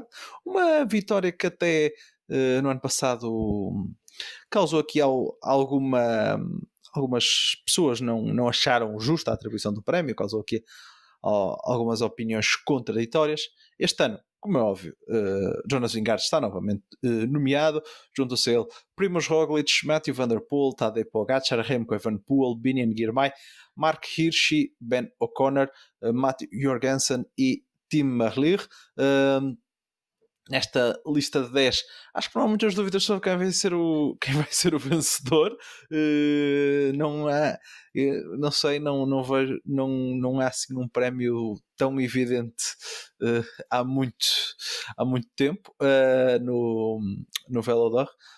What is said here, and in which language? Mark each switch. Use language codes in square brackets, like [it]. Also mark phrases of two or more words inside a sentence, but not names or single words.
[pt] Uma vitória que até no ano passado causou aqui algumas pessoas não acharam justa a atribuição do prémio, causou aqui algumas opiniões contraditórias. Este ano, como é óbvio, Jonas Vingegaard está novamente nomeado. Juntam-se a ele Primož Roglic, Mathieu van der Poel, Tadej Pogačar, Remco Evenepoel, Biniam Girmay, Mark Hirschi, Ben O'Connor, Matthew Jorgensen e Tim Merlier. Nesta lista de 10, acho que não há muitas dúvidas sobre quem vai ser o vencedor. Não há, não sei, não vejo, não há assim um prémio tão evidente há muito tempo no Vélo d'Or.